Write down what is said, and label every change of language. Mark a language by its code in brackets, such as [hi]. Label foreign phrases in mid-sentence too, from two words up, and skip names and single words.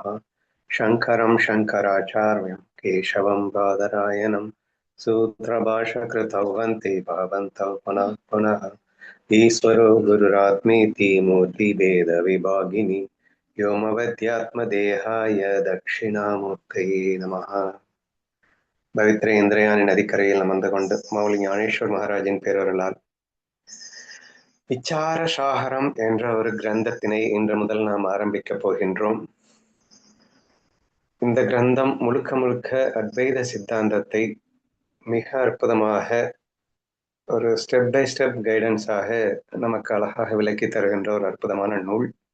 [sa] शङ्करं शङ्कराचार्यं केशवं बादरायणं सूत्रभाष्यकृतौ वन्दे भवन्तौ पुनः पुनः। ईश्वरो गुरुरात्मेति मूर्तिभेदविभागिनि व्योमवद्यात्मदेहाय दक्षिणामूर्तये नमः. [ta] பவித்ர இந்திரயானி நதிக்கரையில் அமர்ந்து கொண்டு மௌலி ஞானேஸ்வர் மகாராஜின் பேரொருளால் விச்சார சாகரம் என்ற ஒரு கிரந்தத்தினை இன்று முதல் நாம் ஆரம்பிக்கப் போகின்றோம். இந்த கிரந்தம் முழுக்க முழுக்க அத்வைத சித்தாந்தத்தை மிக அற்புதமாக ஒரு [en] step by step guidance [ta] நமக்கு அழகாக விளக்கி தருகின்ற ஒரு அற்புதமான நூல்.